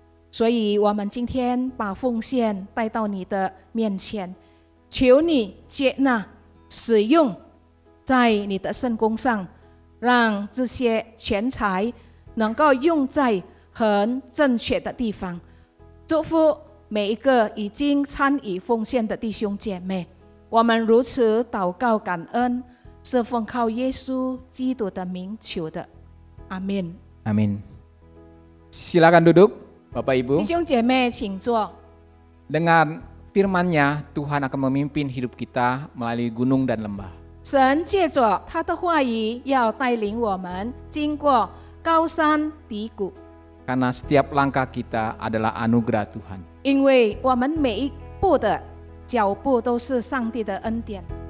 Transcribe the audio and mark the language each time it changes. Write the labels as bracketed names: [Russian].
[Chinese] 所以我们今天把奉献带到你的面前，求你接纳使用在你的圣工上，让这些钱财能够用在很正确的地方。祝福每一个已经参与奉献的弟兄姐妹，我们如此祷告感恩，是奉靠耶稣基督的名求的，阿们。 [Indonesian] Amin. Silakan duduk, Bapak Ibu. [Chinese] 弟兄姐妹请坐。 [Indonesian] Dengan firman-Nya, Tuhan akan memimpin hidup kita melalui gunung dan lembah. [Chinese] 神借着他的话语要带领我们经过高山低谷， [Indonesian] Karena setiap langkah kita adalah anugerah Tuhan. [Chinese] 因为我们每一步的脚步都是上帝的恩典。